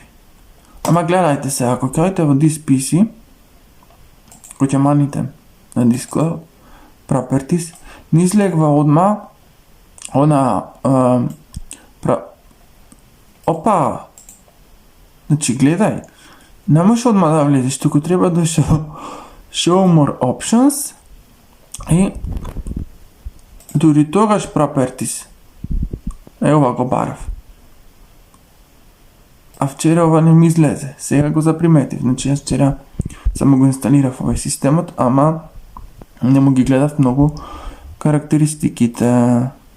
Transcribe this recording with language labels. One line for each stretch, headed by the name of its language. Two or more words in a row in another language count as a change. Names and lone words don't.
Macedonian: Ама гледајте се, ако кајте во
English: this PC,
Macedonian: кој ќе маните на диско properties, не излегва одма опа! Значи, гледај, не можеш одма да влезеш, туку треба да
English: show more options
Macedonian: и дури тогаш properties. Ова го барав. А вчера ова не ми излезе. Сега го заприметив. Значи, јас вчера само го инсталирав овој системот, ама не му ги гледав многу карактеристиките.